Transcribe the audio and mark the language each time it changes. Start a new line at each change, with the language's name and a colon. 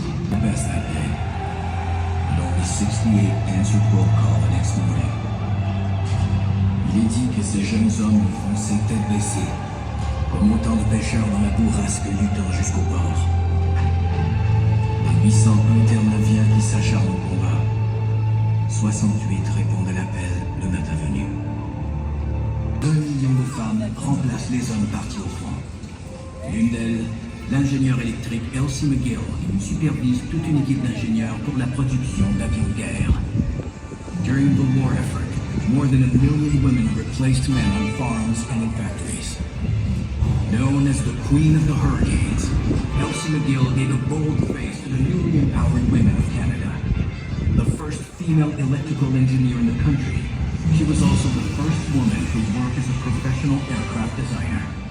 English: The best that day, but only 68 answered roll call the next morning.
French: Il est dit que ces jeunes hommes fonçaient tête baissée, comme autant de pêcheurs dans la bourrasque luttant jusqu'au port. Les 801 Terre-Neuviens qui s'acharnent au combat. 68 répondent à l'appel le matin venu. 2 millions de femmes remplacent les hommes partis au front. L'une d'elles, l'ingénieur électrique Elsie McGill, supervise toute une équipe d'ingénieurs pour la production d'avions de guerre.
English: During the war effort, more than 1 million women replaced men on farms and in factories. Known as the Queen of the Hurricanes, Elsie McGill gave a bold face to the newly empowered women of Canada. The first female electrical engineer in the country, she was also the first woman to work as a professional aircraft designer.